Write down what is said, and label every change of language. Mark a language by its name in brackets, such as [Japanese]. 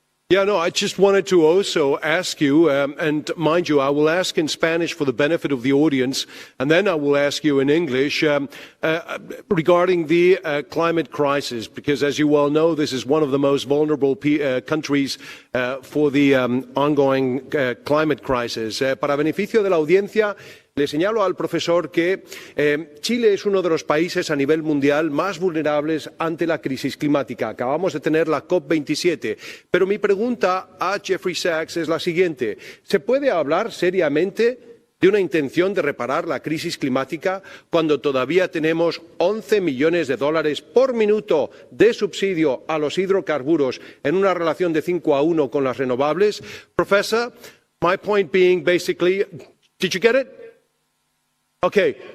[English] Yeah, no, I just wanted to also ask you, and mind you, I will ask in Spanish for the benefit of the audience, and then I will ask you in English regarding the climate crisis, because as you well know, this is one of the most vulnerable countries for the ongoing climate crisis. [Spanish] Para beneficio de la audiencia, le señalo al profesor que Chile es uno de los países a nivel mundial más vulnerables ante la crisis climática. Acabamos de tener la COP27, pero mi pregunta a Jeffrey Sachs es la siguiente. ¿Se puede hablar seriamente de una intención de reparar la crisis climática cuando todavía tenemos 11 millones de dólares por minuto de subsidio a los hidrocarburos en una relación de 5-1 con las renovables? [English] Professor, my point being basically, did you get it? Okay.